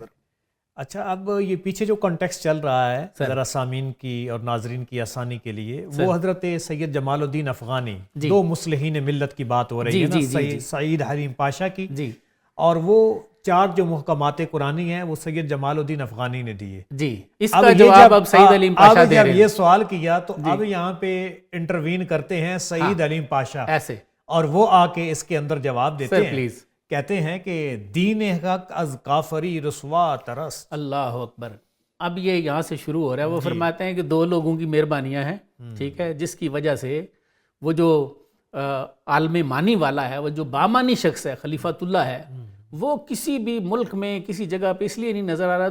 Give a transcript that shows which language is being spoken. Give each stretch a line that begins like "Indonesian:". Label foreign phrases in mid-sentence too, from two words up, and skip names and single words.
Urdu: اچھا اب یہ پیچھے جو کنٹیکسٹ چل رہا ہے ذرا سامعین کی اور ناظرین کی آسانی کے لیے، وہ حضرت سید جمال الدین افغانی، 2 مصلحین ملت کی بات ہو رہی ہے نا، سعید حریم پاشا کی، اور وہ 4 جو محکمات قرآنی ہیں وہ سید جمال الدین افغانی نے دیے، جی، اس کا جواب اب سعید علیم پاشا دے رہے ہیں۔ جب یہ سوال کیا تو اب یہاں پہ انٹروین کرتے ہیں سعید علیم پاشا، ایسے، اور وہ آ کے اس کے اندر جواب دیتے ہیں کہتے ہیں کہ
Persian: دین حق از کافری رسوا ترست.
Arabic: اللہ اکبر.
Urdu: اب یہ یہاں سے شروع ہو رہا ہے. وہ فرماتے ہیں کہ دو لوگوں کی مہربانیاں ہیں, ٹھیک ہے, جس کی وجہ سے وہ جو عالم مانی والا ہے, وہ جو بامانی شخص ہے, خلیفۃ اللہ ہے, وہ کسی بھی ملک میں کسی جگہ پہ اس لیے نہیں نظر آ رہا.